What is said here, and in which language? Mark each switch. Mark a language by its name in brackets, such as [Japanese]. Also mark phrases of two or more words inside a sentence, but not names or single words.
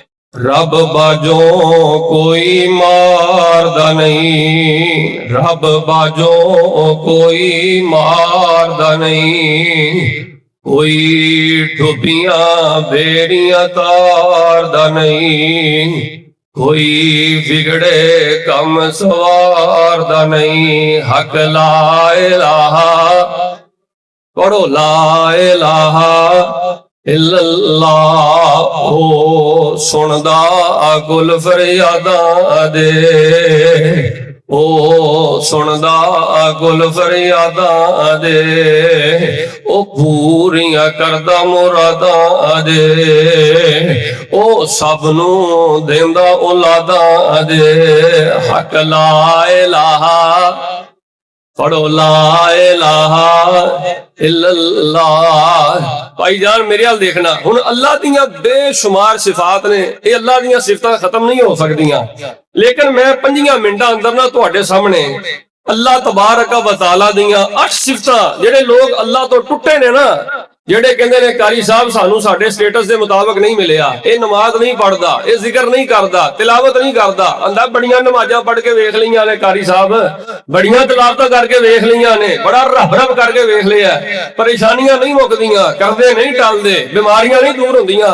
[Punjabi] رب باجھوں کوئی ماردا نہیں، رب باجھوں کوئی ماردا نہیں، کوئی ڈبیاں بیڑیاں تاردا نہیں، کوئی بگڑے کم سواردا نہیں. حق لا الٰہ پڑھو, [Arabic] لا إله إلا الله, [Punjabi] او سن دا گل فریاداں دے، او سن دا گل فریاداں دے، او پوریاں کردا مراداں دے، او سبھنوں دیندا اولاداں دے. حق لا الٰہ پڑھو, [Arabic] لا إله إلا الله. [Punjabi] بھائی جان میرے حال دیکھنا، ہن اللہ دیاں بے شمار صفات نے، یہ اللہ دیاں صفتاں ختم نہیں ہو سکدیاں، لیکن میں 5 منٹاں اندر نا تہاڈے سامنے اللہ تبارک و تعالیٰ دیاں 8 صفتاں، جیہڑے لوگ اللہ تو ٹٹے نے نا، جیہڑے کہندے نے قاری صاحب سانوں ساڈے سٹیٹس دے مطابق نہیں ملیا، یہ نماز نہیں پڑھدا، یہ ذکر نہیں کردا، تلاوت نہیں کردا، اندا بڑیاں نمازاں پڑھ کے ویکھ لیاں نے قاری صاحب، بڑیاں تلاوتاں کر کے ویکھ لیاں نے، بڑا رب رب کر کے ویکھ لیا، پریشانیاں نہیں مکدیاں، کردے نہیں ٹلدے، بیماریاں نہیں دور ہندیاں.